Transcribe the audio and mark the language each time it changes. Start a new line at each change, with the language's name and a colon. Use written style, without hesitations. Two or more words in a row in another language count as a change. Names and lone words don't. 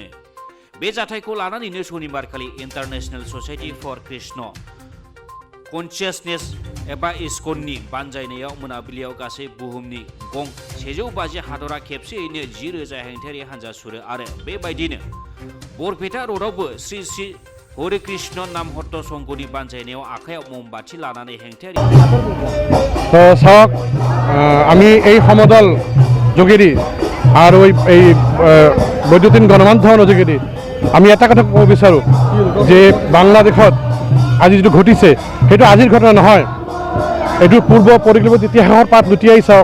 Bodo: बे जाथायखौ लानानैनो शनिबारखालि इन्टारनेशनेल ससाइटि फर कृष्ण कन्सियासनेस एबा इस्कननि बानजायनायाव मोनाबिलियाव गासै बुहुमनि गं 150 हादरा खेबसेयैनो 10,000 हेंथायारि हानजा सुरो आरो बेबायदिनो बरपेटा रोडआवबो श्री श्री हरे कृष्ण नामहट्ट संघनि बानजायनायाव आखायाव ममबाति लानानै हेंथायारि
Assamese: तो सक आमी এই সমদল যোগেদি আৰু এই বৈদ্যুতিন গণমাধ্যমৰ যোগেদি আমি এটা কথা ক'ব বিচাৰোঁ যে বাংলাদেশত আজি যেটো ঘটিছে সেইটো আজিৰ ঘটনা নহয়, এইটো পূৰ্ব পৰিকল্পিত ইতিহাসৰ পাত লুটিয়াই চাওক।